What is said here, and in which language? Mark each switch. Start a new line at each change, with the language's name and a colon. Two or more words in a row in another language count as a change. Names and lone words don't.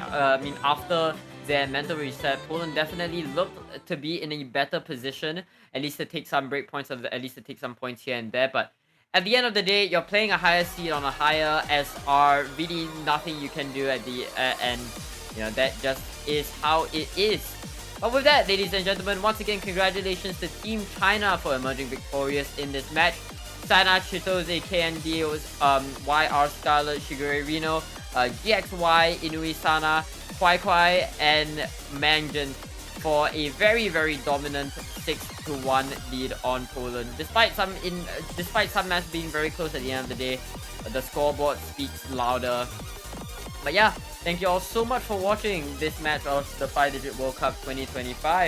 English: I mean, after their mental reset, Poland definitely looked to be in a better position, at least to take some break points, at least to take some points here and there. But at the end of the day, you're playing a higher seed on a higher SR. Really nothing you can do at the end. You know, that just is how it is. But with that, ladies and gentlemen, once again, congratulations to Team China for emerging victorious in this match. Sana, Chitose, KND, YR Scarlet, Shigure Reno, GXY, Inui Sana, Kwai Kwai, and Mangjin for a very, very dominant 6-1 lead on Poland. Despite some matches being very close at the end of the day, the scoreboard speaks louder. But yeah, thank you all so much for watching this match of the 5-Digit World Cup 2025.